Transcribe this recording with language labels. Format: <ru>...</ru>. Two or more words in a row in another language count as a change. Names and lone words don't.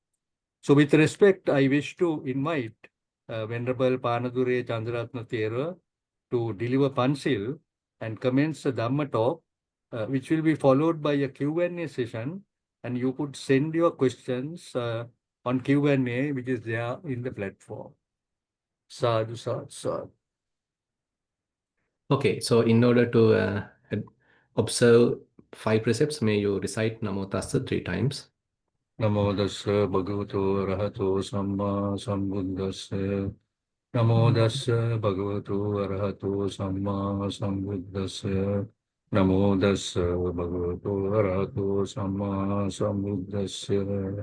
<en>So with respect, I wish to invite Venerable Panadure Chandaratna Thera to deliver Pansil and commence the Dhamma talk, which will be followed by a Q&A session. And you could send your questions on Q&A, which is there in the platform.</en> <pi>Sadhu, sadhu, sadhu.</pi> <en>Okay, so in order to observe 5 precepts, may you recite Namo Tassa 3 times.</en> <pi>Namo Dassa Bhagavato Arahato Samma Sambuddhassa. Namo Dassa Bhagavato Arahato Samma Sambuddhassa. Namo Dassa Bhagavato Arahato Samma Sambuddhassa.</pi>